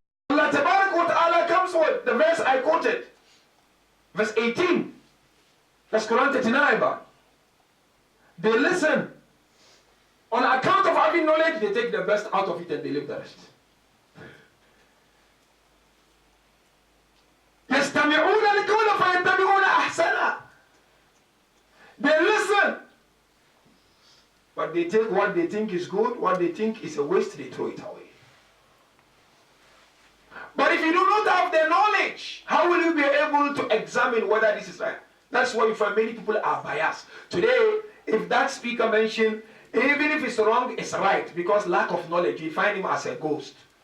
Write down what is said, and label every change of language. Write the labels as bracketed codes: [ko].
[en] Allah Tabarak wa Ta'ala comes with the verse I quoted. Verse 18. That's Quran 39. They listen. On account of having knowledge, they take the best out of it and they leave the rest. [ar] يستمعون القول فيتبعون أحسنه. [en] They listen. But they take what they think is good, what they think is a waste, they throw it away. But if you do not have the knowledge, how will you be able to examine whether this is right? That's why you find many people are biased. Today, if that speaker mentioned, even if it's wrong, it's right, because lack of knowledge, you find him as a ghost.